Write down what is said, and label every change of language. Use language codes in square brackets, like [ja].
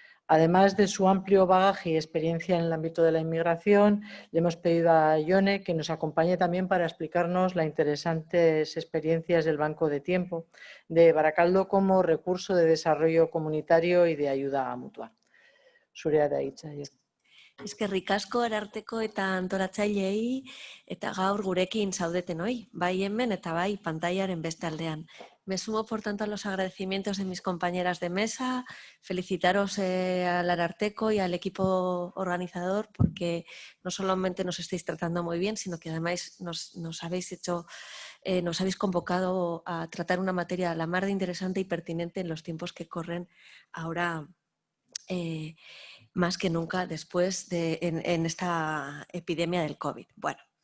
[es] Además de su amplio bagaje y experiencia en el ámbito de la inmigración, le hemos pedido a Ione que nos acompañe también para explicarnos las interesantes experiencias del Banco de Tiempo de Baracaldo como recurso de desarrollo comunitario y de ayuda mutua. [eu] Zurea da hitza. Eskerrik asko Ararteko eta antolatzaileei eta gaur gurekin zaudetenoi, bai hemen eta bai pantaiaren beste aldean. [es] Me sumo, por tanto, a los agradecimientos de mis compañeras de mesa, felicitaros al Ararteko y al equipo organizador porque no solamente nos estáis tratando muy bien, sino que además nos habéis convocado a tratar una materia a la mar de interesante y pertinente en los tiempos que corren ahora más que nunca después en esta epidemia del COVID. Bueno.